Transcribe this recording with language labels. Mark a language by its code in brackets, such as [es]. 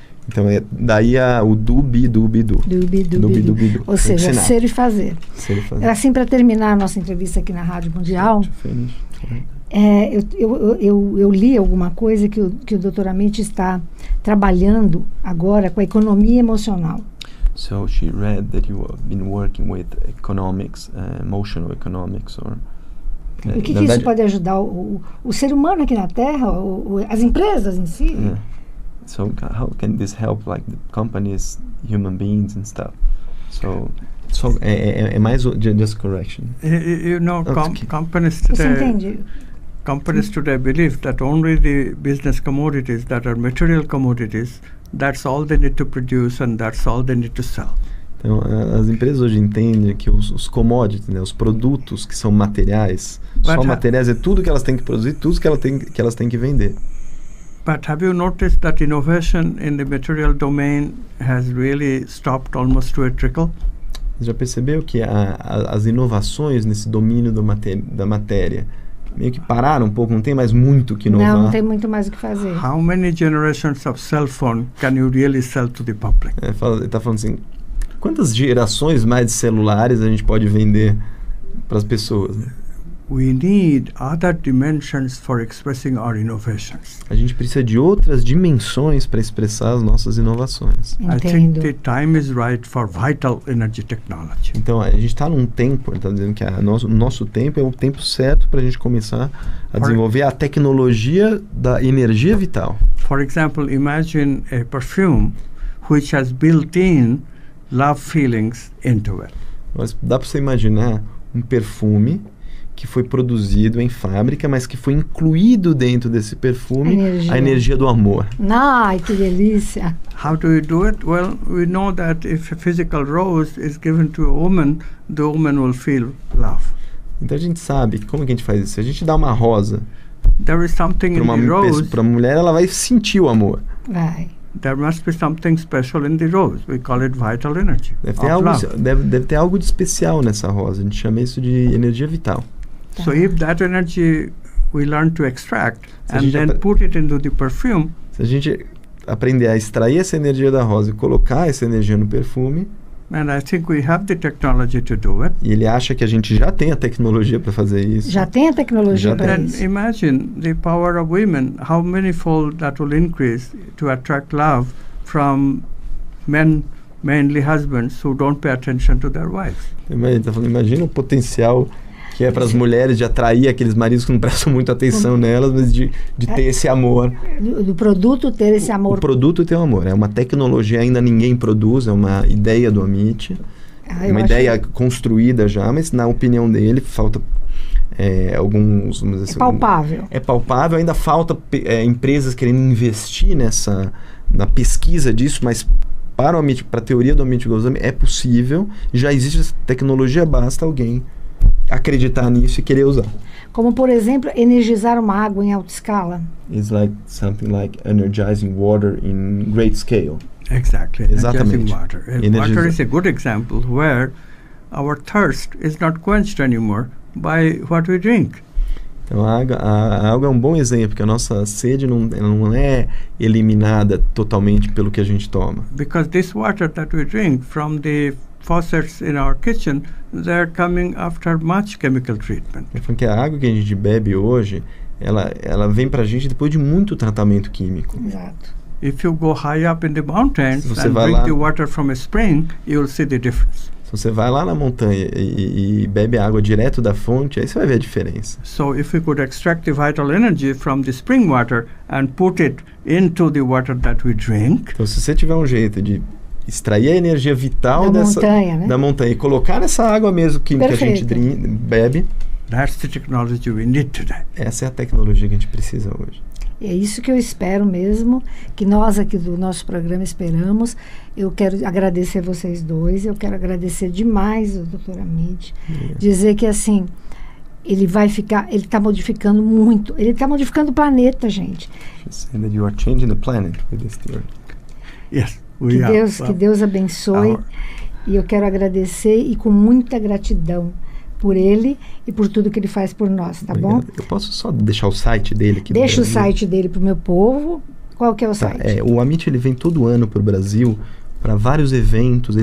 [pt] Então daí o dubi-dubi-du. Dubi-dubi-du. Ou seja, ser e fazer. Ser e fazer. Assim, para terminar a nossa entrevista aqui na Rádio Mundial, eu li alguma coisa que o Dr. Amit está trabalhando agora com a economia emocional. [en] So she read that you have been working with economics, emotional economics, or [pt] O que isso pode ajudar o ser humano aqui na Terra, as empresas em si? [en] Yeah. So how can this help, like the companies, human beings and stuff? So [pt] é mais [en] just correction. You know, Okay. companies [pt] Você [en] today. [pt] entende? [en] Companies today believe that only the business commodities that are material commodities, that's all they need to produce and that's all they need to sell. [pt] Então, as empresas hoje entendem que os commodities, né, os produtos que são materiais, só materiais é tudo que elas têm que produzir, tudo que elas têm que vender. [en] But have you noticed that innovation in the material domain has really stopped almost to a trickle? [pt] Você já percebeu que as inovações nesse domínio da matéria meio que pararam um pouco, não tem mais muito que inovar? Não tem muito mais o que fazer. [en] How many generations of cell phone can you really sell to the public? [pt] Ele está falando assim, quantas gerações mais de celulares a gente pode vender para as pessoas? Né? [en] We need other dimensions for expressing our innovations. [pt] A gente precisa de outras dimensões para expressar as nossas inovações. Entendo. [en] I think the time is right for vital energy technology. [pt] Então, a gente está num tempo, ele está dizendo que o nosso tempo é o tempo certo para a gente começar a desenvolver a tecnologia da energia vital. [en] For example, imagine a perfume which has built-in love feelings into it. [pt] Mas dá para você imaginar um perfume que foi produzido em fábrica, mas que foi incluído dentro desse perfume a energia do amor. Ai, que delícia! [en] How do we do it? Well, we know that if a physical rose is given to a woman, the woman will feel love. [pt] Então a gente sabe como que a gente faz isso. Se a gente dá uma rosa [en] There is something in the rose. [pt] Para uma mulher, ela vai sentir o amor. Vai. [en] There must be something special in the rose. We call it vital energy. [pt] Deve ter algo de especial nessa rosa. A gente chama isso de energia vital. [en] So if that energy we learn to extract and then put it into the perfume. [pt] Se a gente aprender a extrair essa energia da rosa e colocar essa energia no perfume. [en] And I think we have the technology to do it. [pt] E ele acha que a gente já tem a tecnologia para fazer isso. Já tem a tecnologia para isso. Then imagine the power of women, how manifold that will increase to attract love from men, mainly husbands, who don't pay attention to their wives. Imagina o potencial que é para as mulheres de atrair aqueles maridos que não prestam muita atenção nelas, mas de ter esse amor. Do produto ter esse amor. O produto ter um amor. É uma tecnologia, ainda ninguém produz, é uma ideia do Amit. Uma ideia construída já, mas na opinião dele falta alguns... Vamos dizer assim, palpável. É palpável, ainda falta empresas querendo investir na pesquisa disso, mas para a teoria do Amit Goswami é possível, já existe essa tecnologia, basta alguém acreditar nisso e querer usar. Como, por exemplo, energizar uma água em alta escala. [en] It's like something like energizing water in great scale. Exactly. [pt] Exatamente. [en] Water. Water is a good example where our thirst is not quenched anymore by what we drink. [pt] Então a água é um bom exemplo, porque a nossa sede não é eliminada totalmente pelo que a gente toma. [en] Because this water that we drink from the faucets in our kitchen, they're coming after much chemical treatment. [pt] Porque a água que a gente bebe hoje, ela vem pra gente depois de muito tratamento químico. Exato. [en] If you go high up in the mountains and drink the water from a spring, you'll see the difference. [pt] Se você vai lá na montanha e bebe água direto da fonte, aí você vai ver a diferença. [en] So if we could extract the vital energy from the spring water and put it into the water that we drink. [pt] Então se você tiver um jeito de extrair a energia vital da montanha e colocar nessa água mesmo que a gente bebe. [en] That's the technology we need today. [pt] Essa é a tecnologia que a gente precisa hoje. É isso que eu espero mesmo, que nós aqui do nosso programa esperamos. Eu quero agradecer vocês dois, eu quero agradecer demais o Dr. Amit, dizer que assim, ele está modificando muito, ele está modificando o planeta, gente. [en] She's saying that you are changing the planet with this theory. Yes, [pt] Que Deus abençoe. E eu quero agradecer e com muita gratidão por ele e por tudo que ele faz por nós, tá bom? Eu posso só deixar o site dele aqui? Deixa o site dele pro meu povo. Qual que é o site? O Amit, ele vem todo ano pro Brasil para vários eventos.